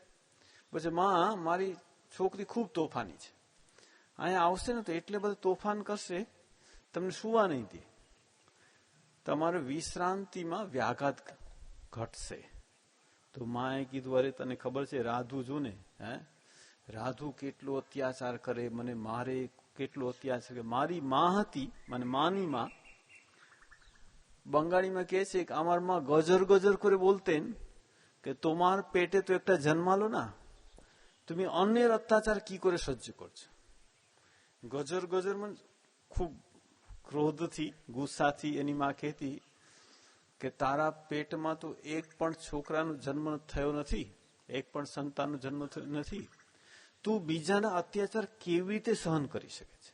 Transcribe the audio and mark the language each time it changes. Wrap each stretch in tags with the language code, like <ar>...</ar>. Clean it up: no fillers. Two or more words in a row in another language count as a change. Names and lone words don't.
<gu>પછી માં, મારી છોકરી ખૂબ તોફાની છે, અહીંયા આવશે ને તો એટલે બધું તોફાન કરશે, તમને સુવા નહીં દે, તમારે વિશ્રાંતિમાં વ્યાઘાત ઘટશે. તો માએ કીધું અરે તને ખબર છે રાધુ જો ને, રાધુ કેટલો અત્યાચાર કરે, મને મારે કેટલો અત્યાચાર કરે. મારી માં હતી, મને માની માં બંગાળીમાં કહે છે કે</gu> <bn>আমার মা গজর গজর করে বলতেন કે তোমার পেটে তো একটা জন্মালো না, তুমি অন্যের অত্যাচার কি করে সহ্য করছো.</bn> <gu>ગજર ગજર માં ખૂબ ક્રોધથી, ગુસ્સાથી એની માં કહેતી કે તારા પેટમાં તો એક પણ છોકરાનો જન્મ થયો નથી, એક પણ સંતાનનો જન્મ થયો નથી, તું બીજાના અત્યાચાર કેવી રીતે સહન કરી શકે છે.</gu>